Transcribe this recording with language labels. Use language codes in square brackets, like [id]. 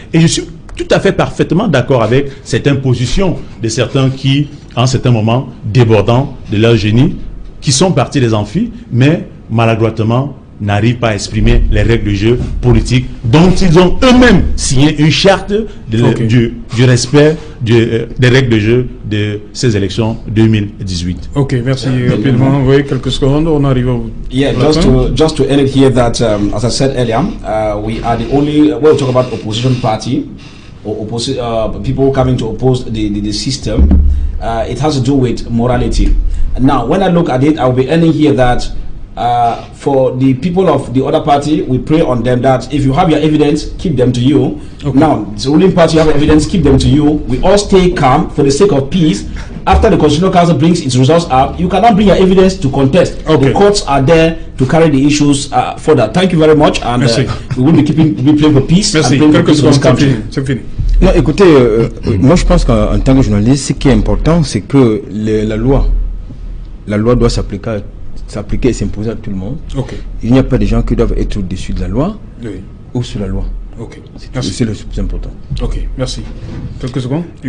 [fr] Et je suis tout à fait parfaitement d'accord avec cette imposition de certains qui, en certains moments, débordant de leur génie, qui sont partis des amphis, mais maladroitement, n'arrivent pas à exprimer les règles du jeu politique dont ils ont eux-mêmes signé une charte du respect des règles de jeu de ces élections 2018. Ok, merci. Rapidement, oui, quelques secondes, on arrive au... [en] Yeah, just to end it here that, as I said earlier, we are the only, when we talk about opposition party, or people coming to oppose the system, it has to do with morality. Now, when I look at it, I'll be ending here that for the people of the other party, we pray on them that if you have your evidence, keep them to you. Okay. Now, the ruling party have evidence, keep them to you. We all stay calm for the sake of peace. After the Constitutional Council brings its results up, you cannot bring your evidence to contest. Okay. The courts are there to carry the issues further. Thank you very much, and we will be playing for peace. [fr] Merci. [en] And playing for peace in this country. [fr] C'est fini. Non, écoutez, moi je pense qu'en tant que journaliste, ce qui est important, c'est que la loi doit s'appliquer et s'imposer à tout le monde. Okay. Il n'y a pas de gens qui doivent être au-dessus de la loi ou sous la loi. Okay. C'est le plus important. Ok, merci. Quelques secondes,